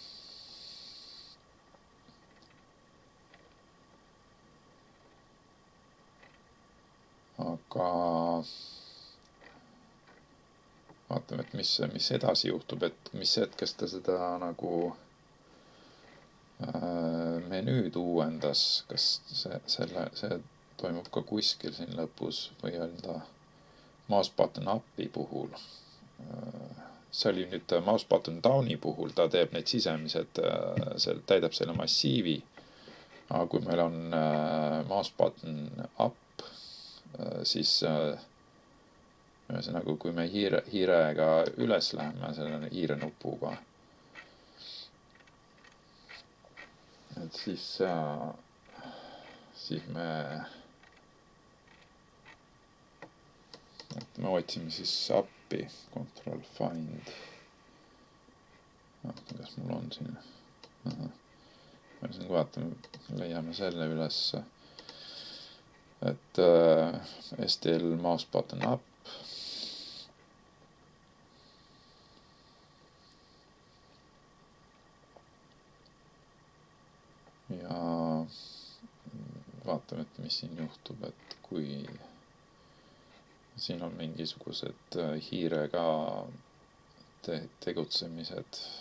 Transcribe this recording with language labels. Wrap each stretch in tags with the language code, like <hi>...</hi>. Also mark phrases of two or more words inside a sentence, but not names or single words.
<et>Aga vaatame, et mis edasi juhtub, et mis hetkest ta seda nagu menüüd uuendas, kas see toimub ka kuskil siin lõpus või öelda</et> <en>mouse button up'i</en> <et>puhul. See oli nüüd</et> <en>mouse button down'i</en> <et>puhul, ta teeb need sisemised, täidab selle massiivi. Aga kui meil on</et> <en>mouse button up,</en> <et>siis ühesõnaga, kui me hiirega üles läheme selle hiirenupuga, et siis me otsime siis appi,</et> <en>control find.</en> <et>Kas mul on siin? Vaatame, leiame selle üles, et</et> <en>STL mouse button up.</en> <et>Ja vaatame, et mis siin juhtub, et kui siin on mingisugused hiirega tegutsemised.</et>